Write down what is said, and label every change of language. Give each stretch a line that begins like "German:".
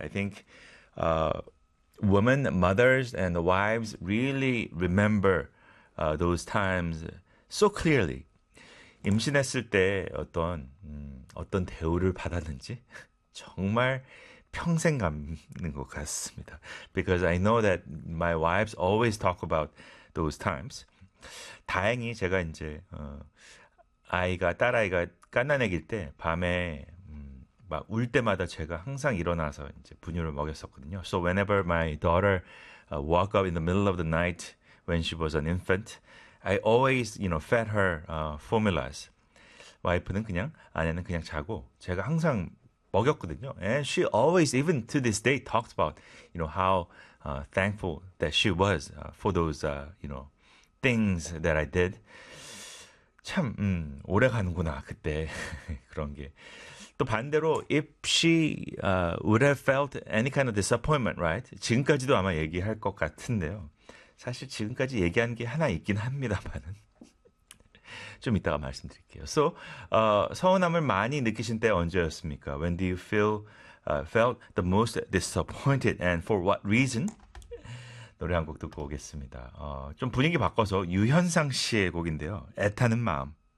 English: I think women, mothers, and wives really remember those times so clearly.
Korean: 임신했을 때 어떤 대우를 받았는지 정말 평생 가는 것 같습니다.
English: Because I know that my wives always talk about those times.
Korean: 다행히 제가 이제 딸아이가 갓난아기일 때 밤에 막 울 때마다 제가 항상 일어나서 이제 분유를 먹였었거든요.
English: So whenever my daughter woke up in the middle of the night when she was an infant, I always, you know, fed her formulas.
Korean: 와이프는 그냥 아내는 그냥 자고 제가 항상 먹였거든요.
English: And she always, even to this day, talked about, you know, how thankful that she was for those, you know, things that I did.
Korean: 참 오래 가는구나 그때 그런 게. 또 반대로
English: if she would have felt any kind of disappointment, right?
Korean: 지금까지도 아마 얘기할 것 같은데요. 사실 지금까지 얘기한 게 하나 있긴 합니다만은 좀 이따가 말씀드릴게요. So 서운함을 많이 느끼신 때 언제였습니까?
English: When do you felt the most disappointed and for what reason?
Korean: 노래 한 곡 듣고 오겠습니다. 좀 분위기 바꿔서 유현상 씨의 곡인데요. 애타는 마음.